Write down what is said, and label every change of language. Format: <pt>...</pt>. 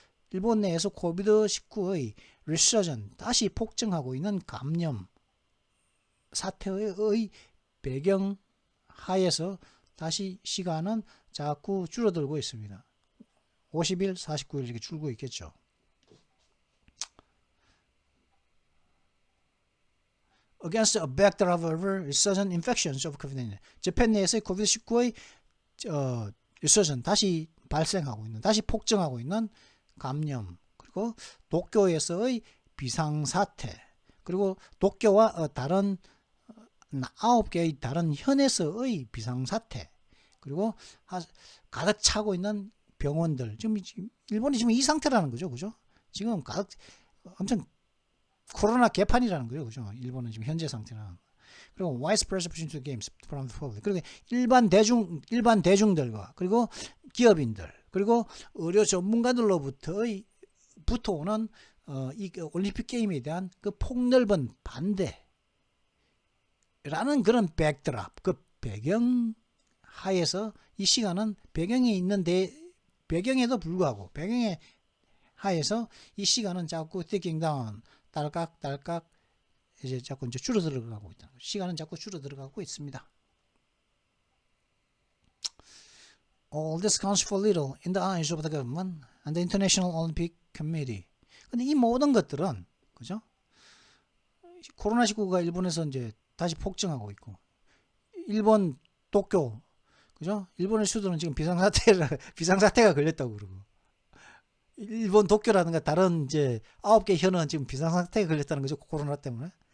<ko>일본 내에서 코비드-19의 resurgence 다시 폭증하고 있는 감염 사태의 배경 하에서 다시 시간은 자꾸 줄어들고 있습니다. 50일, 49일 이렇게 줄고 있겠죠.</ko> <en>Against a backdrop of resurgent infections of COVID-19.</en> <ko>재팬 내에서의 코비드-19의 resurgence 다시 발생하고 있는, 다시 폭증하고 있는 감염, 그리고 도쿄에서의 비상사태, 그리고 도쿄와 다른 9개의 다른 현에서의 비상사태, 그리고 가득 차고 있는 병원들. 지금 일본이 지금 이 상태라는 거죠. 그죠? 지금 가득 엄청 코로나 개판이라는 거죠. 그죠? 일본은 지금 현재 상태는.</ko> <en>그리고 widespread perception to games from the public.</en> <ko>그리고 일반 대중들과, 그리고 기업인들, 그리고 의료 전문가들로부터 오는 이 올림픽 게임에 대한 그 폭넓은 반대라는 그런 백드랍, 그 배경 하에서 이 시간은 배경이 있는데, 배경에도 불구하고 배경에 하에서 이 시간은 자꾸</ko> <en>ticking down,</en> <ko>딸깍딸깍 이제 자꾸 이제 줄어들어가고 있다. 시간은 자꾸 줄어들어가고 있습니다.</ko> <en>All this counts for little in the eyes of the government and the International Olympic Committee.</en> <ko>근데 이 모든 것들은, 그죠? 코로나19가 일본에서 이제 다시 폭증하고 있고, 일본 도쿄, 그죠? 일본의 수도는 지금 비상사태가 걸렸다고 그러고, 일본 도쿄라든가 다른 이제 9개 현은 지금 비상사태가 걸렸다는 거죠. 코로나 때문에.</ko>